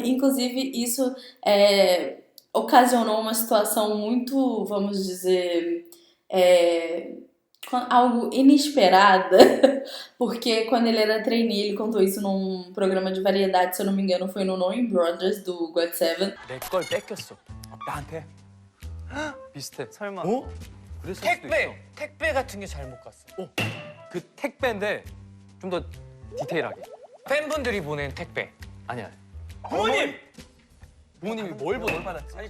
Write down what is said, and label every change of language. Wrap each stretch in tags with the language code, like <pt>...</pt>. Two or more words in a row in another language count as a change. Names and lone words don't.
<pt>Inclusive, isso ocasionou uma situação muito, vamos dizer... algo inesperada, porque quando ele era trainee, ele contou isso num programa de variedade, se eu não me engano, foi no Knowing Brothers do GOT7.</pt> <ko>내 걸 뺏겼어. 나한테? 비슷해. 설마. 그랬을 수도 있어. 택배 같은 게 잘못 갔어. 그 택배인데 좀 더 디테일하게. 팬분들이 보낸 택배. 아니야. 부모님! 부모님이 뭘 받았지?</ko>